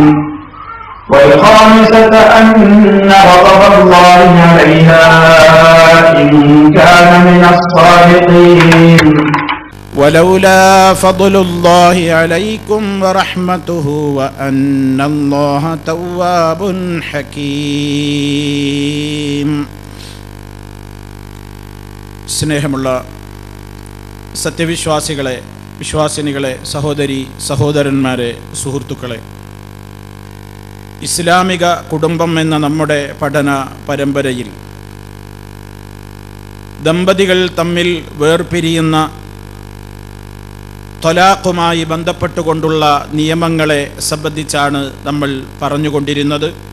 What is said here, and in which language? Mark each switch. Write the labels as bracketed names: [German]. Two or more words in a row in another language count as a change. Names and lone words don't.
[Arabic] والخامسة أن غضب الله عليها إن كان من الصادقين. ولولا فضل الله عليكم ورحمته وأن الله تواب حكيم. [Malayalam] സ്നേഹമുള്ള സത്യവിശ്വാസികളെ, വിശ്വാസിനികളെ, സഹോദരി സഹോദരന്മാരെ, സുഹൃത്തുക്കളെ, ഇസ്ലാമിക കുടുംബം എന്ന നമ്മുടെ പഠന പരമ്പരയിൽ ദമ്പതികൾ തമ്മിൽ വേർപിരിയുന്ന ത്വലാഖുമായി ബന്ധപ്പെട്ടുകൊണ്ടുള്ള നിയമങ്ങളെ സംബന്ധിച്ചാണ് നമ്മൾ പറഞ്ഞുകൊണ്ടിരുന്നത്.